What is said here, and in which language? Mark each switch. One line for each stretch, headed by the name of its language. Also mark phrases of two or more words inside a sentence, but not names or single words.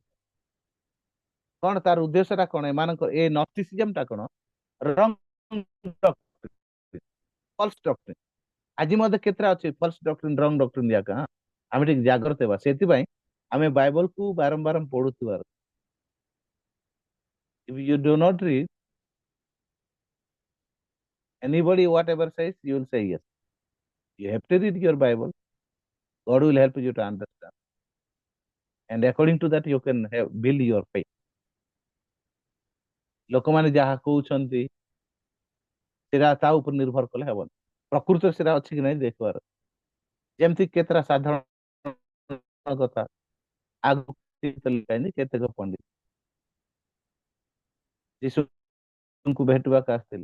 Odia: କଣ ତାର ଉଦ୍ଦେଶ୍ୟଟା କଣ? ଏମାନଙ୍କର ଏ ନଷ୍ଟିସିଜମଟା କଣ?
English: false doctrine.
Odia: ଆଜି ମଧ୍ୟ କେତେଟା ଅଛି
English: false doctrine, wrong doctrine
Odia: ଯାକ। ଆମେ ଟିକେ ଜାଗ୍ରତ ହେବା। ସେଥିପାଇଁ ଆମେ ବାଇବଲକୁ ବାରମ୍ବାର ପଢୁଥିବାର।
English: If you do not read, anybody whatever says, you will say yes. You have to read your Bible. God will help you to understand, and according to that you can build your faith.
Odia: ଲୋକମାନେ ଯାହା କହୁଛନ୍ତି ସେଟା ତା ଉପରେ ନିର୍ଭର କଲେ ହେବନି। ପ୍ରକୃତରେ ସେଟା ଅଛି କି ନାହିଁ ଦେଖିବାର। ଯେମିତି କେତେଟା ସାଧାରଣ କଥା ଆଗକୁ କେତେକ ପଣ୍ଡିତ ଯୀଶୁଙ୍କୁ ଭେଟିବାକୁ ଆସିଥିଲେ।